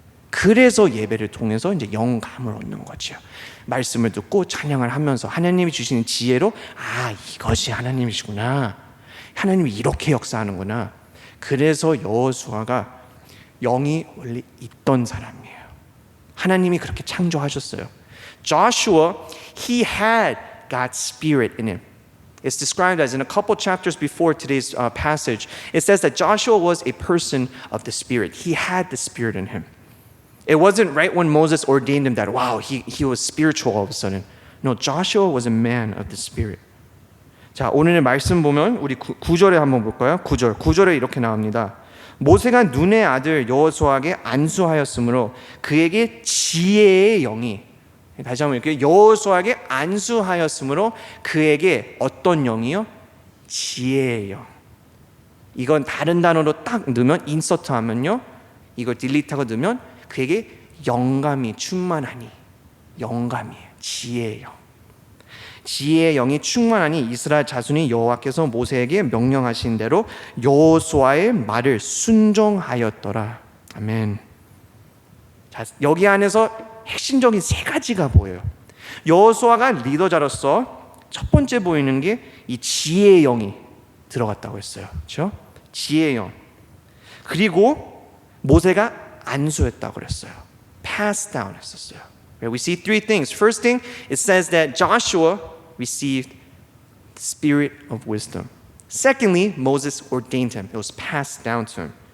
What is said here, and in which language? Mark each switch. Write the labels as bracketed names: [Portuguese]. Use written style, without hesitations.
[Korean] 그래서 예배를 통해서 이제 영감을 얻는 거죠. 말씀을 듣고 찬양을 하면서 하나님이 주시는 지혜로, 이것이 하나님이시구나, 하나님이 이렇게 역사하는구나. 그래서 여호수아가 영이 원래 있던 사람이에요. 하나님이 그렇게 창조하셨어요. [English] Joshua, he had God's Spirit in him. It's described as, in a couple chapters before today's passage, it says that Joshua was a person of the Spirit. He had the Spirit in him. It wasn't right when Moses ordained him that, wow, he was spiritual all of a sudden. No, Joshua was a man of the Spirit. [Korean] 자, 오늘의 말씀 보면 우리 9절에 한번 볼까요? 9절에 이렇게 나옵니다. 모세가 눈의 아들 여호수아에게 안수하였으므로 그에게 지혜의 영이, 다시 한번 이렇게, 여호수아에게 안수하였으므로 그에게 어떤 영이요? 지혜의 영. 이건 다른 단어로 딱 넣으면, 인서트 하면요, 이걸 딜리트하고 넣으면 그에게 영감이 충만하니, 영감이에요. 지혜의 영. 지혜의 영이 충만하니 이스라엘 자손이 여호와께서 모세에게 명령하신 대로 여호수아의 말을 순종하였더라. 아멘. 자, 여기 안에서 핵심적인 세 가지가 보여요. 여호수아가 리더자로서 첫 번째 보이는 게 이 지혜의 영이 들어갔다고 했어요. 그렇죠? 지혜의 영. 그리고 모세가 안수했다고 그랬어요. Pass down 했었어요. [English] We see three things. First thing, it says that Joshua received the spirit of wisdom. Secondly, Moses ordained him. It was passed down to him.